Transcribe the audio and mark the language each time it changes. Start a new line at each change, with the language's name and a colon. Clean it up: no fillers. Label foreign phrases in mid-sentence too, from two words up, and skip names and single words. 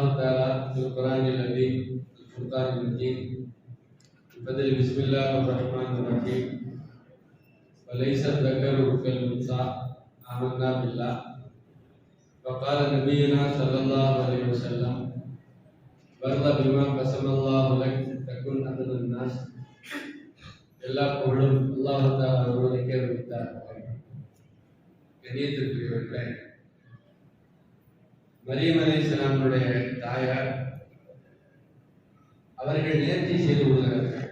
Arabic: تعالى في القرآن العظيم الفرقان المجيد بفضل بسم الله الرحمن الرحيم وليس الذكر كالأنثى آمنا بالله وقال نبينا صلى الله عليه وسلم برض بما قسم الله لك تكن أدنى الناس
Tamil: எல்லா புகழும் அல்லாஹ் தஆலா ஒருவனுக்கே உரித்தார். கண்ணியத்திற்குரியவர்களே, மரியம் அலைஹிஸ்ஸலாமுடைய தாயார் அவர்கள் நேர்ச்சி செய்து கொள்கிறார்கள்.